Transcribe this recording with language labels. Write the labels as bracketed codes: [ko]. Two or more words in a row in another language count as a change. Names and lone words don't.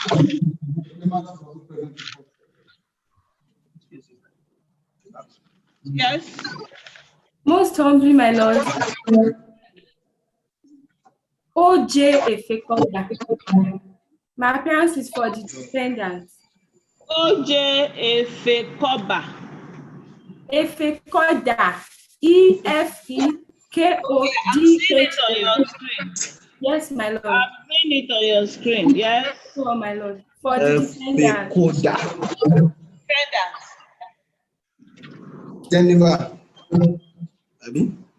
[en] Yes. Most humbly, my lord. O.J. Efekoda. My appearance is for the defendant. O.J. Efekoba. Efekoda. E-F-E-K-O-D-H-A. I'm seeing it on your screen. Yes, my lord. I'm seeing it on your screen. Yes. Oh, my lord. For the defendant. Defendant. Jennifer. Abi?